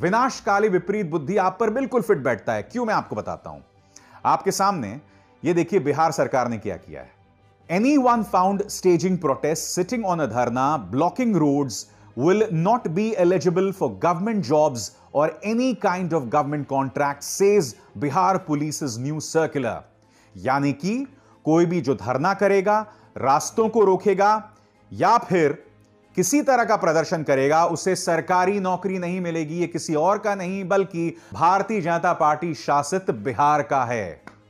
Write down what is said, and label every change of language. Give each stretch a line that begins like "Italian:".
Hindi: विनाशकाली विपरीत बुद्धि आप पर बिल्कुल फिट बैठता है। क्यों, मैं आपको बताता हूं। आपके सामने ये देखिए बिहार सरकार ने क्या किया है।
English: Anyone found staging protest, sitting on a dharna, blocking roads will not be eligible for government jobs or any kind of government contract, says Bihar Police's new circular।
Hindi: यानी कि कोई भी जो धरना करेगा, रास्तों को रोकेगा या फिर किसी तरह का प्रदर्शन करेगा, उसे सरकारी नौकरी नहीं मिलेगी। ये किसी और का नहीं बल्कि भारतीय जनता पार्टी शासित बिहार का है।